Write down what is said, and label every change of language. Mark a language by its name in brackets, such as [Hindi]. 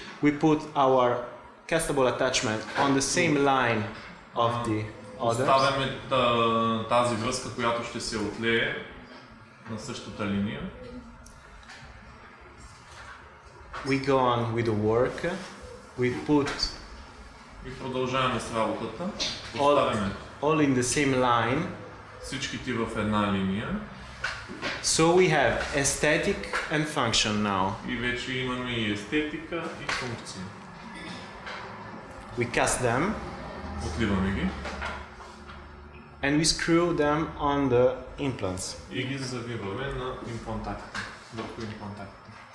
[English] We put our castable attachment on the same line of the others. [Bulgarian] Поставяме тази връзка, която ще се отлее на същата линия. [English] We go on with the work. We put [Bulgarian] И продължаваме с работата. Поставяме [English] all in the same line. [Bulgarian] всичките в една линия. [English] So we have aesthetic and function now. [Bulgarian] И вече имаме и естетика, и функция. [English] We cast them [Bulgarian] Отливаме ги [English] and we screw them on the implants. [Bulgarian] и ги завиваме на имплантатите, върху имплантатите.